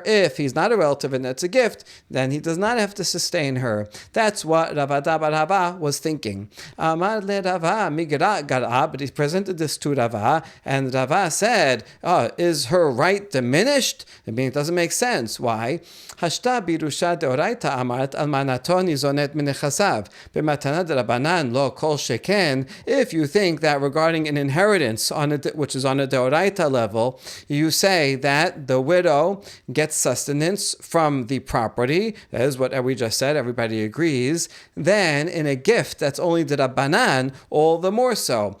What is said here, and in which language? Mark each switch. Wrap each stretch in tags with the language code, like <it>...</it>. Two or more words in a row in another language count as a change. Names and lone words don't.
<en>If he's not a relative and it's a gift, then he does not have to sustain her. That's what Ravada bar Ahava was thinking.</en> <arc>אמר ליה רבא מיגרע גרע,</arc> <en>but he presented this to Rava, and Rava said, is her right diminished? I mean, it doesn't make sense. Why?</en> <arc>השתא בירושה דאורייתא אמרת אלמנה ניזונת מנכסיו במתנה דרבנן לא כל שכן.</arc> <en>If you think that regarding an inheritance which is on a deoraita level, you say that the widow gets sustenance from the property, that is what we just said, everybody agrees, then in a gift that's only derabanan, all the more so.</en>